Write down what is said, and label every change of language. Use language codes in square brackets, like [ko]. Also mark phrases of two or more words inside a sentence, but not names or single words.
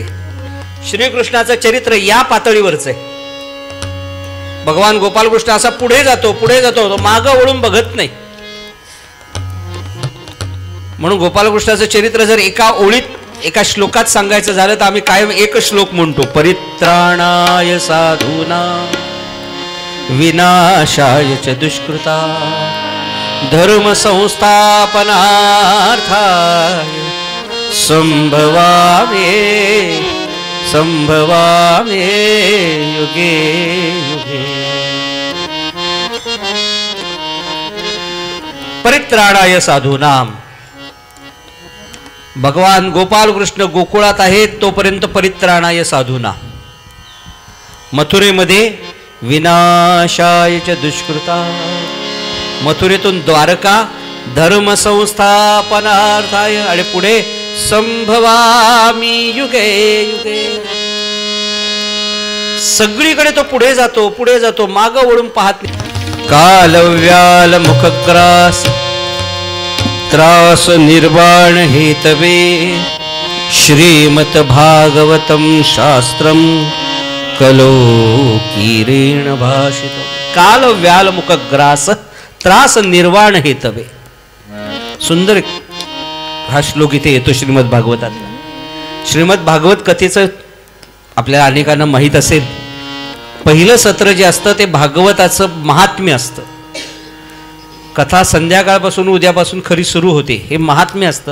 [mr] श्रीकृष्णाचं चरित्र या पातळीवरच आहे. भगवान गोपालकृष्ण असा पुढे जातो, पुढे जातो, मागं वळून बघत नाही. म्हणून गोपालकृष्णाचं चरित्र जर एका ओळीत, एका श्लोकात सांगायचं झालं तर आम्ही कायम एक श्लोक म्हणतो. [sa] परित्राणाय साधूना विनाशाय च दुष्कृता धर्म संस्थापनार्थाय संभवामे संभवामे युगे युगे. परित्राणाय साधूनाम. [mr] भगवान गोपालकृष्ण गोकुळात आहेत तोपर्यंत [sa] परित्राणाय साधूना. मथुरेमध्ये विनाशाय च दुष्कृता. [mr] मथुरेतून द्वारका [sa] धर्म संस्थापनार्थाय [mr] आणि पुढे [sa] संभवामी युगे युगे. [mr] सगळीकडे तो पुढे जातो, पुढे जातो, मागं वळून पाहत नाही. [sa] कालव्याल मुखग्रास त्रास निर्वाण हेतवे श्रीमत भागवतम शास्त्रम कलो किरेण भाषित. काल व्याल मुखग्रास त्रास निर्वाण हेतवे. [mr] सुंदर हा श्लोक इथे येतो श्रीमद भागवतातला. श्रीमद भागवत कथेचं आपल्याला अनेकांना माहीत असेल. पहिलं सत्र जे असतं ते भागवताचं महात्म्य असतं. कथा संध्याकाळपासून उद्यापासून खरी सुरू होते, हे महात्म्य असतं.